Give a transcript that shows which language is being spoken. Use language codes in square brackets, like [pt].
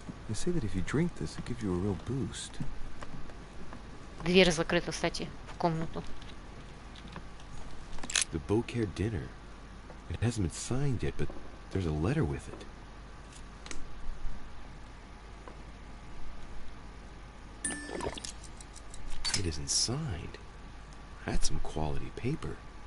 [en] They say that if you drink this, it gives you a real boost. [ru] Дверь закрыта, кстати, в комнату. [en] The Beaucaire dinner. It hasn't been signed yet, but there's a letter with it. It isn't signed. That's some quality paper.